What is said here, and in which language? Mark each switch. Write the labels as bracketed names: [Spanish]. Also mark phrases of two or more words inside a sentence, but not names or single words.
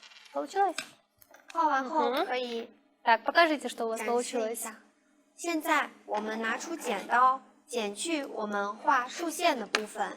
[Russian] Получилось? [Chinese] 画完后可以 [Russian] Так, покажите, что у вас [Chinese] 展示一 [Russian] получилось. [Chinese] 下。现在我们拿出剪刀，剪去我们画竖线的部分。